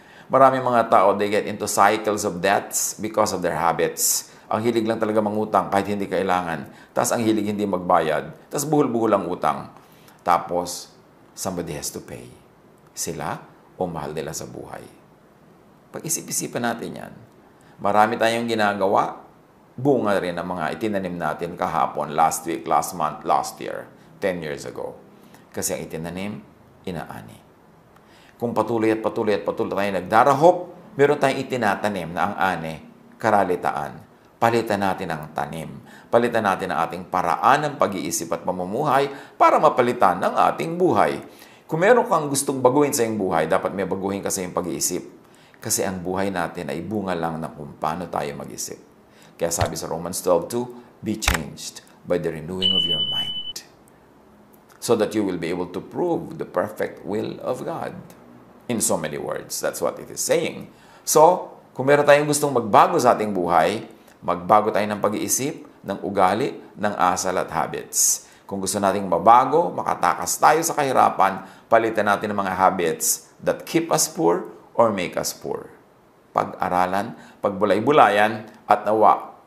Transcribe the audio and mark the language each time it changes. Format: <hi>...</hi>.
<tl>Maraming mga tao,</tl> <en>they get into cycles of debts because of their habits.</en> <tl>Ang hilig lang talaga mangutang kahit hindi kailangan. Tapos ang hilig hindi magbayad. Tapos buhol-buhol ang utang.</tl> <en>Tapos, somebody has to pay.</en> <tl>Sila o mahal nila sa buhay. Pag-isip-isipan natin yan. Marami tayong ginagawa. Bunga rin ang mga itinanim natin kahapon,</tl> <en>last week, last month, last year, 10 years ago.</en> <tl>Kasi ang itinanim, inaani. Kung patuloy tayo nagdarahop, meron tayong itinatanim na ang ani, karalitaan. Palitan natin ang tanim. Palitan natin ang ating paraan ng pag-iisip at pamumuhay para mapalitan ang ating buhay. Kung meron kang gustong baguhin sa iyong buhay, dapat may baguhin ka sa iyong pag-iisip. Kasi ang buhay natin ay bunga lang ng kung paano tayo mag-isip. Kaya sabi sa</tl> <en>Romans 12:2, be changed by the renewing of your mind, so that you will be able to prove the perfect will of God. In so many words, that's what it is saying.</en> <tl>So, kung meron tayong gustong magbago sa ating buhay, magbago tayo ng pag-iisip, ng ugali, ng asal at habits. Kung gusto nating mabago, makatakas tayo sa kahirapan, palitan natin ang mga habits</tl> <en>that keep us poor</en> <tl>or make us poor. Pag-aralan, pagbulay-bulayan, at nawa</tl>